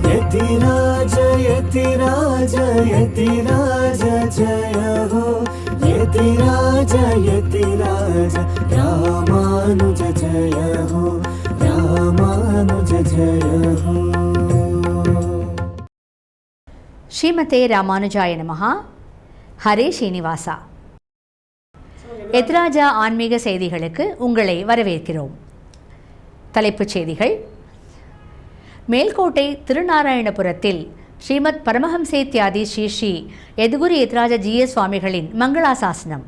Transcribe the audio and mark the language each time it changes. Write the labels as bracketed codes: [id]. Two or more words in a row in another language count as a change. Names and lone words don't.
[hi] यतिराज यतिराज यतिराज जय हो यतिराज यतिराज रामानुज जय हो रामानुज जय हो. [sa] श्रीमते रामानुजाय नमः. [ta] ஹரே ஸ்ரீனிவாசா. எத்ராஜா ஆன்மீக செய்திகளுக்கு உங்களை வரவேற்கிறோம். தலைப்புச் செய்திகள். மேல்கோட்டை திருநாராயணபுரத்தில் ஸ்ரீமத் பரமஹம்சேத்யாதி ஸ்ரீ ஸ்ரீ யதுகுரு யத்ராஜ ஜீய சுவாமிகளின் மங்களாசாசனம்.